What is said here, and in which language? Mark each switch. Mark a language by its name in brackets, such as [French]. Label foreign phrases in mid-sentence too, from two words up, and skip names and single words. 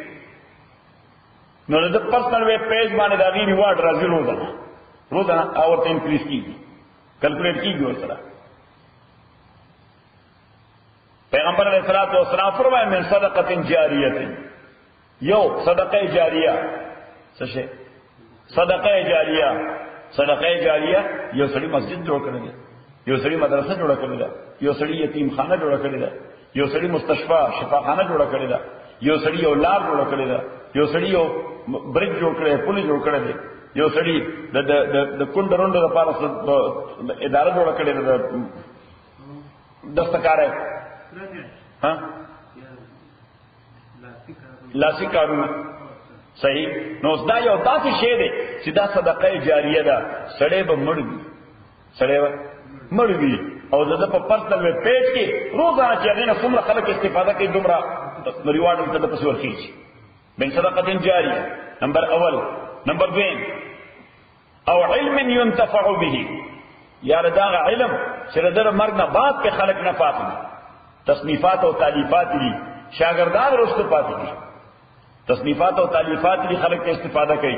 [Pashto] نو د [English] personal web page [Pashto] باندې دا غي ریوارډ راځي روزانه او ورته انکریز کیږي کیلکولیټ کیږي ورسره پیغمبر [Arabic] علیہ الصلوۃ والسلام [Pashto] فرمائے [Arabic] من صدقۃ جاریہ، [Pashto] یو صدقہ جاریہ څه شي؟ [Arabic] صدقہ جاریہ. صدقہ جاریہ [Pashto] یو سړی مسجد جوړ کړی دی، یو سړی مدرسه جوړ کړی دی، یو سړی یتیم خانه جوړ کړی دی، یو سړی مستشفى شفاخانه جوړ کړی دی، یو سړی یو لار جوړ کړی دی، یو سړی یو برج جوړ کړی، پل جوړ کړی دی، یو سړی د کونډه رونډه لپاره اداره جوړ کړی دی، دستکار ها لاسی کارونه. صحیح. نو دا یو داسې شی دی چې دا [Arabic] صدقه جاریه [Pashto] ده. سړی به مړ وي، سړی به مړ وي او د په [English] personal web page [Pashto] کې روزانه چې هغې نه څومره خلک استفاده کوي دومره ریوارډ ورته د پسې ورخېږي. [Arabic] من صدقة جاریه نمبر اول. [Pashto] نمبر دویم او [Arabic] علم ينتفع به، [Pashto] یا دغه علم چې د مرګ نه بعد کې خلک نفع اخلي. تصنیفات او تالیفات دي، شاګردان رسته پاتې دي، تصنیفات او تالیفات دي، خلک ته استفاده کوي.